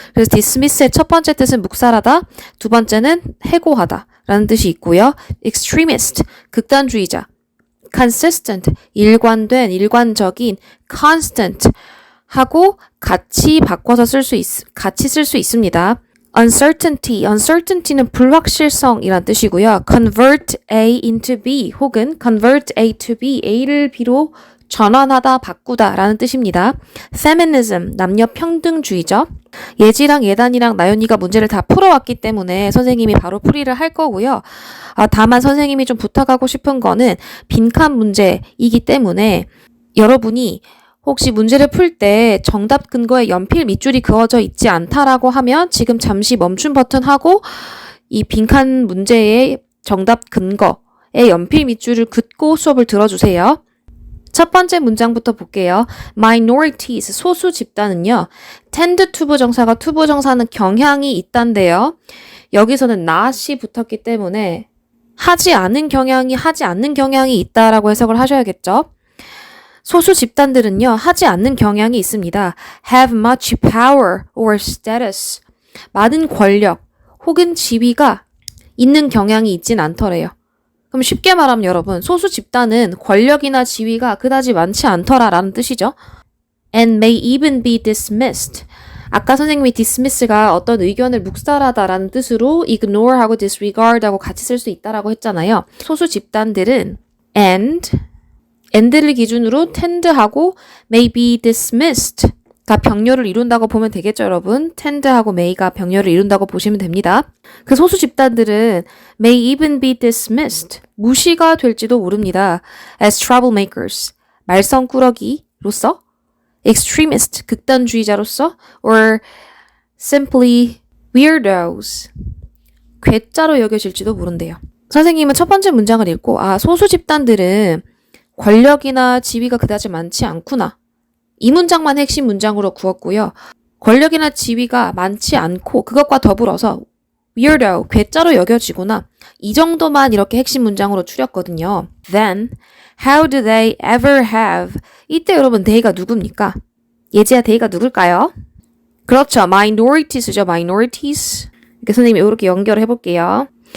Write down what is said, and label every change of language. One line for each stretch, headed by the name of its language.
Korean: 그래서 dismiss의 첫 번째 뜻은 묵살하다, 두 번째는 해고하다 라는 뜻이 있고요. extremist, 극단주의자, consistent, 일관된, 일관적인, constant 하고 같이 바꿔서 같이 쓸 수 있습니다. uncertainty는 불확실성이란 뜻이고요.
English: convert A into B
Korean: 혹은
English: convert A to B,
Korean: A를 B로 전환하다, 바꾸다 라는 뜻입니다. feminism, 남녀 평등주의죠. 예지랑 예단이랑 나연이가 문제를 다 풀어왔기 때문에 선생님이 바로 풀이를 할 거고요. 다만 선생님이 좀 부탁하고 싶은 거는 빈칸 문제이기 때문에 여러분이 혹시 문제를 풀 때 정답 근거에 연필 밑줄이 그어져 있지 않다라고 하면 지금 잠시 멈춤 버튼 하고 이 빈칸 문제의 정답 근거에 연필 밑줄을 긋고 수업을 들어주세요. 첫 번째 문장부터 볼게요. minorities, 소수 집단은요. tend to 부정사가 to 부정사는 경향이 있단데요. 여기서는 not이 붙었기 때문에 하지 않는 경향이 있다라고 해석을 하셔야겠죠. 소수 집단들은요, 하지 않는 경향이 있습니다.
English: have much power or status.
Korean: 많은 권력 혹은 지위가 있는 경향이 있진 않더래요. 그럼 쉽게 말하면 여러분, 소수 집단은 권력이나 지위가 그다지 많지 않더라라는 뜻이죠.
English: and may even be dismissed.
Korean: 아까 선생님이 dismiss가 어떤 의견을 묵살하다라는 뜻으로 ignore하고 disregard하고 같이 쓸 수 있다라고 했잖아요. 소수 집단들은 and를 기준으로 tend하고
English: may be dismissed
Korean: 가 병렬을 이룬다고 보면 되겠죠, 여러분. tend하고 may가 병렬을 이룬다고 보시면 됩니다. 그 소수 집단들은
English: may even be dismissed,
Korean: 무시가 될지도 모릅니다.
English: as troublemakers,
Korean: 말썽꾸러기로서, extremist, 극단주의자로서,
English: or simply weirdos,
Korean: 괴짜로 여겨질지도 모른대요. 선생님은 첫 번째 문장을 읽고 소수 집단들은 권력이나 지위가 그다지 많지 않구나. 이 문장만 핵심 문장으로 구웠고요. 권력이나 지위가 많지 않고 그것과 더불어서 weirdo, 괴짜로 여겨지구나. 이 정도만 이렇게 핵심 문장으로 추렸거든요.
English: Then, how do they ever have?
Korean: 이때 여러분 they가 누굽니까? 예지야 they가 누굴까요? 그렇죠. minorities죠. minorities. 이렇게 선생님이 이렇게 연결을 해볼게요.